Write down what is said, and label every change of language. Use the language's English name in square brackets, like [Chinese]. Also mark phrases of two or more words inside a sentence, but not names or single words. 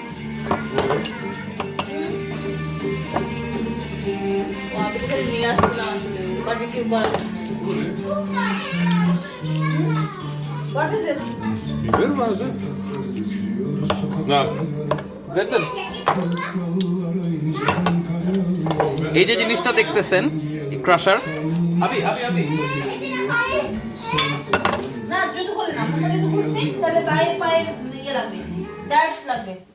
[Bangla] আমি তো নিয়ে আসছিলাম আসলে বারবিকিউ করার জন্য। [English] What is this? [Turkish] Biber mi lazım? [Bangla] Na. দেখবেন এই যে জিনিসটা দেখতেছেন, ক্রাশার, না জুতো খুলে না, আমরা যদি খুলছি তাহলে গায়ে পায়ে ইয়ে লাগবে, ডাস্ট লাগবে।